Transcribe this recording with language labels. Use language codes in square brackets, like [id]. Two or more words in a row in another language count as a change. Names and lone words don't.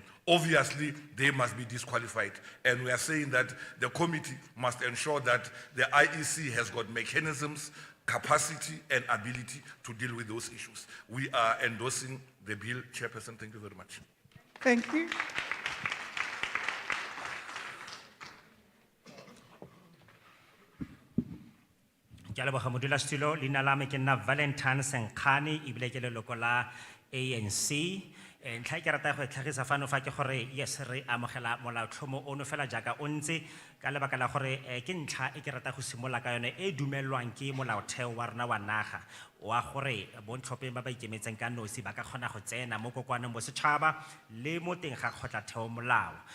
[en] Obviously, they must be disqualified. And we are saying that the committee must ensure that the IEC has got mechanisms, capacity, and ability to deal with those issues. We are endorsing the bill. Chairperson, thank you very much. Thank you. [tn] Ke a leboga modulasetulo leina la me ke nna Valentine Sankhani ebile ke leloko la ANC Ntlha e ke rata go e tlhagisa fano fa ke gore yes re amogela molaotlhomo ono fela jaaka o ntse ka lebaka la gore ke ntlha e ke rata go simolola ka yone e dumelwang ke molaotheo wa rona wa naga wa gore bontlhopheng ba ba ikemetseng ka nosi ba ka kgona go tsena mo kokoaneng mo setšhaba le mo teng ga kgotlatheo molao.